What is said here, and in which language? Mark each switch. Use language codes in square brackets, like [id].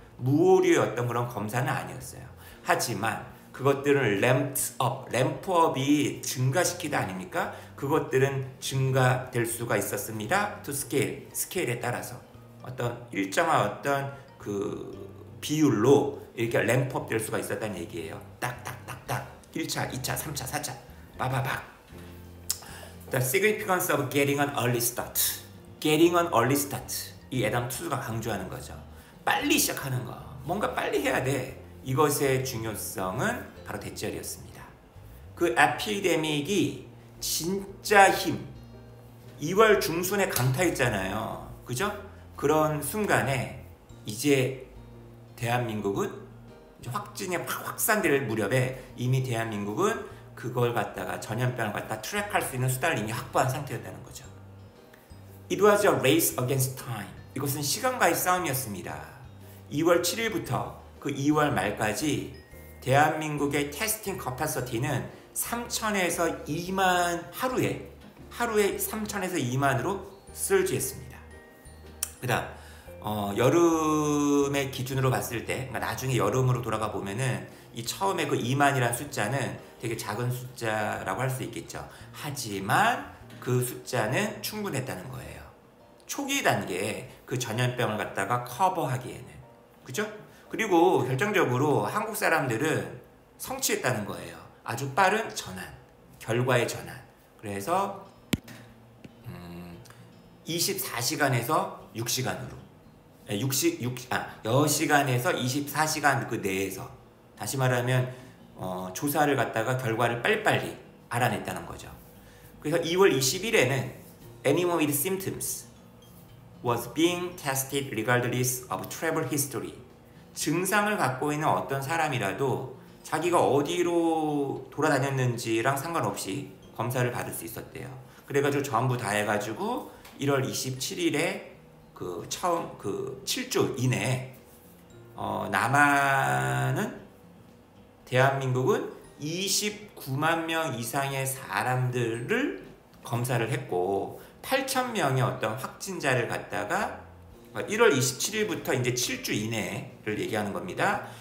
[ko] 무오류의 어떤 그런 검사는 아니었어요. 하지만 그것들은 램프업이 증가시키다 아닙니까? 그것들은 증가될 수가 있었습니다. to scale, 스케일에 따라서 어떤 일정한 어떤 그 비율로 이렇게 램프업 될 수가 있었다는 얘기예요. 딱딱딱딱 1차, 2차, 3차, 4차 빠바박. [en] The significance of getting an early start. Getting an early start. [ko] 이 애덤 투즈가 강조하는 거죠. 빨리 시작하는 거. 뭔가 빨리 해야 돼. 이것의 중요성은 바로 대절이었습니다. 그 에피데믹이 진짜 2월 중순에 강타했잖아요. 그죠? 그런 순간에 이제 대한민국은 확진이 확산될 무렵에 이미 대한민국은 그걸 갖다가 전염병을 갖다 트랙할 수 있는 수단을 이미 확보한 상태였다는 거죠. [en] It was a race against time. [ko] 이것은 시간과의 싸움이었습니다. 2월 7일부터 그 2월 말까지 대한민국의 테스팅 커퍼시티는 3천에서 2만 하루에 3천에서 2만으로 surge했습니다. 그 다음 여름의 기준으로 봤을 때, 그러니까 나중에 여름으로 돌아가 보면은 이 처음에 그 2만이라는 숫자는 되게 작은 숫자라고 할 수 있겠죠. 하지만 그 숫자는 충분했다는 거예요. 초기 단계에 그 전염병을 갖다가 커버하기에는. 그죠? 그리고 결정적으로 한국 사람들은 성취했다는 거예요. 아주 빠른 전환, 결과의 전환. 그래서 24시간에서 6시간으로 10시간에서 24시간 그 내에서, 다시 말하면 조사를 갖다가 결과를 빨리빨리 알아냈다는 거죠. 그래서 2월 20일에는 [en] anyone with symptoms was being tested regardless of travel history. [ko] 증상을 갖고 있는 어떤 사람이라도 자기가 어디로 돌아다녔는지랑 상관없이 검사를 받을 수 있었대요. 그래가지고 전부 다 해가지고 1월 27일에 그 처음 그 7주 이내에 남한은 대한민국은 29만 명 이상의 사람들을 검사를 했고 8천 명의 어떤 확진자를 갖다가 1월 27일부터 이제 7주 이내를 얘기하는 겁니다.